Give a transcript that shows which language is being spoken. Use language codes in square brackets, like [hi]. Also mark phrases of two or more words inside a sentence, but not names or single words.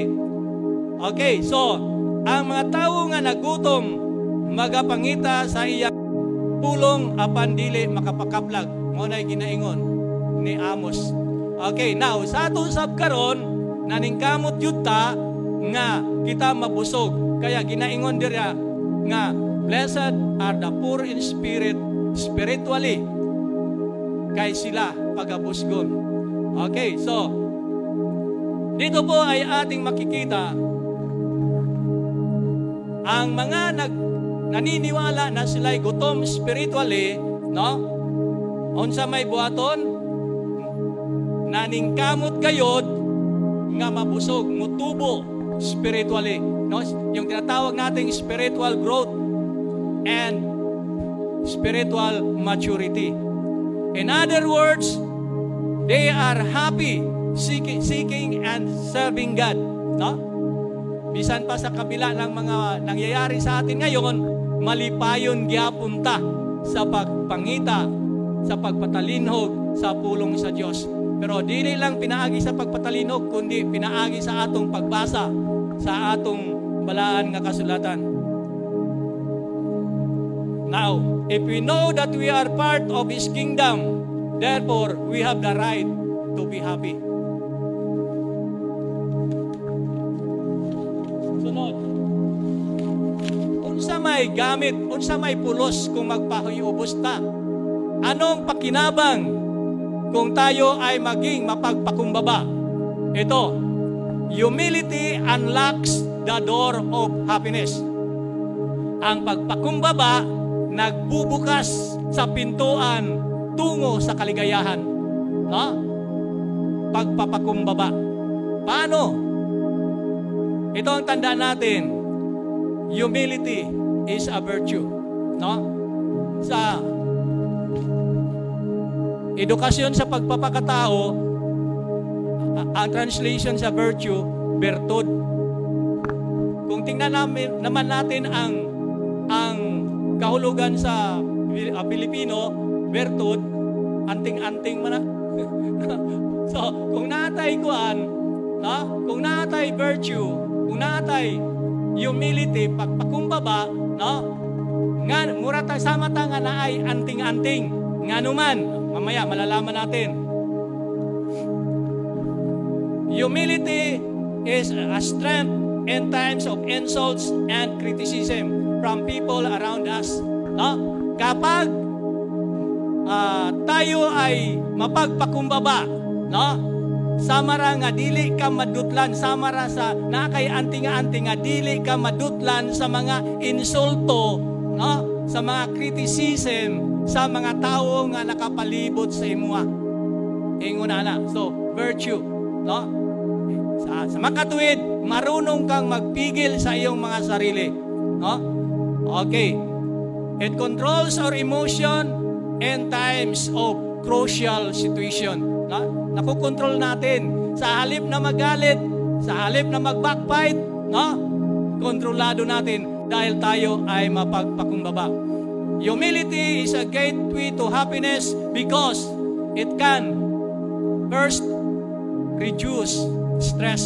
[ceb] Okay, so ang mga tao nga nagutom magapangita sa iyang pulong apan dili makapakaplag. Mao nay ginaingon ni Amos. [en] Okay, now [ceb] sa aton sab karon naningkamot yud ta nga kita mabusog. Kaya ginaingon dira nga [en] blessed are the poor in spirit, spiritually, [ceb] kay sila pagabusgon. [tl] Okay, so dito po ay ating makikita ang mga naniniwala na sila'y gutom spiritually, no? [ceb] Unsa may buhaton, naningkamot gayod nga mabusog, mutubo spiritually, no? [tl] Yung tinatawag nating [en] spiritual growth and spiritual maturity. In other words, they are happy seeking and serving God, no? [ceb] Bisan pa [tl] sa kabila ng mga nangyayari sa atin ngayon, [ceb] malipayon gyapon ta sa pagpangita, sa pagpatalinhog sa pulong sa Dios. Pero dili lang pinaagi sa pagpatalinhog, kundi pinaagi sa atong pagbasa sa atong balaan nga kasulatan. [en] Now, if we know that we are part of His kingdom, therefore we have the right to be happy. [ceb] Sunod. Unsa may gamit, unsa may pulos kung magpahuyubos ta? [tl] Anong pakinabang kung tayo ay maging mapagpakumbaba? Ito, [en] humility unlocks the door of happiness. [tl] Ang pagpakumbaba nagbubukas sa pintuan tungo sa kaligayahan. No? Pagpapakumbaba. Paano? Ito ang tandaan natin. [en] Humility is a virtue. No? [tl] Sa edukasyon sa pagpapakatao, ang translation sa virtue, virtud. Kung tingnan naman natin ang kahulugan sa Pilipino, virtud, anting-anting man. [ceb] So, kung natay kuan, no? Kung natay virtue, kung natay humility, pagpakumbaba, no? Nga mura ta sama ta nga naay anting-anting. Nganuman, [tl] mamaya malalaman natin. [en] Humility is a strength in times of insults and criticism from people around us. No? [tl] Kapag tayo ay mapagpakumbaba, no? [ceb] Samara nga dili ka madutlan, samara sa nakay anting-anting nga dili ka madutlan sa mga insulto, no? Sa mga criticism sa mga tao nga nakapalibot sa imuha. Ingon ana. So, virtue, no? [tl] Sa makatuwid, marunong kang magpigil sa iyong mga sarili, no? Okay. [en] It controls our emotion in times of crucial situation. No? [tl] Nakokontrol natin. Sa halip na magalit, sa halip na mag-backbite, no? Kontrolado natin dahil tayo ay mapagpakumbaba. [en] Humility is a gateway to happiness because it can first reduce stress.